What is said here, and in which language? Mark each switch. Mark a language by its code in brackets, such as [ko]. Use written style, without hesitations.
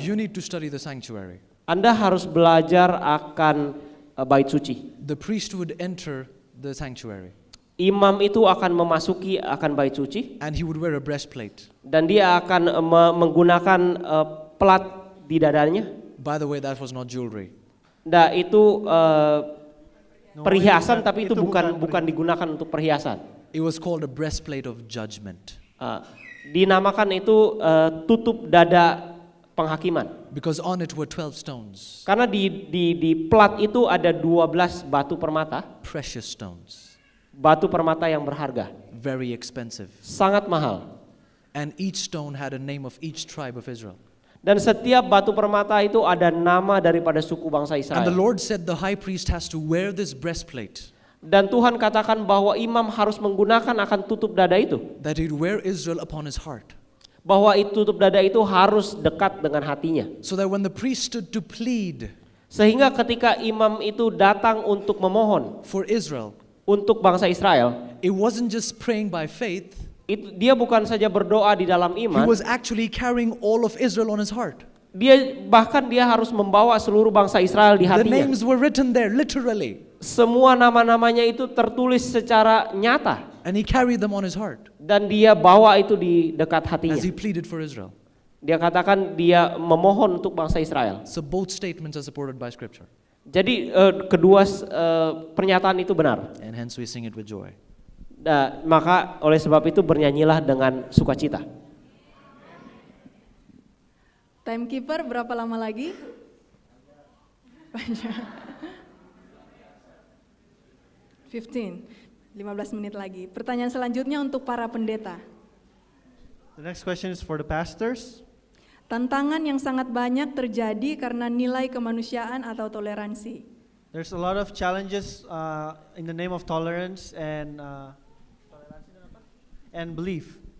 [en] You need to study the sanctuary. [id] Anda harus belajar akan bait suci. [en] The priest would enter the sanctuary. [id] Imam itu akan memasuki akan bait suci. [en] And he would wear a breastplate. [id] Dan dia akan menggunakan pelat di dadanya. [en] By the way, that was not jewelry. [id] Nah, itu perhiasan, tapi itu bukan digunakan untuk perhiasan. [en] It was called a breastplate of judgment. [id] Dinamakan itu tutup dada penghakiman. [en] Because on it were 12 stones. [id] Karena di plat itu ada 12 batu permata. [en] Precious stones. [id] Batu permata yang berharga. [en] Very expensive. [id] Sangat mahal. [en] And each stone had a name of each tribe of Israel. [id] Dan setiap batu permata itu ada nama daripada suku bangsa [en] And the Lord said the high priest has to wear this breastplate, [id] Dan Tuhan katakan bahwa imam harus menggunakan akan tutup dada itu. [en] that he'd wear Israel upon his heart. [id] Bahwa itu tutup dada itu harus dekat dengan hatinya. [en] So that when the priest stood to plead [id] Sehingga ketika imam itu datang untuk memohon [en] for Israel, [id] untuk bangsa Israel, [en] it wasn't just praying by faith, [id] itu dia bukan saja berdoa di dalam [en] he [id] iman, [en] was actually carrying all of Israel on his heart. [id] dia harus membawa seluruh bangsa Israel di [en] The [id] hatinya. [en] names were written there literally, [id] Semua nama-namanya itu tertulis secara nyata [en] and he carried them on his heart [id] dan dia bawa itu di dekat hatinya. [en] as he pleaded for Israel. [id] Dia katakan dia memohon untuk bangsa Israel. [en] So both statements are supported by scripture, [id] Jadi kedua pernyataan itu benar. [en] and hence we sing it with joy. [id] Maka oleh sebab itu bernyanyilah dengan sukacita. Timekeeper berapa lama lagi? 15 menit lagi. Pertanyaan selanjutnya untuk para pendeta. [en] The next question is for the pastors. [id] Tantangan yang sangat banyak terjadi karena nilai kemanusiaan atau toleransi. [en] There's a lot of challenges in the name of tolerance and belief.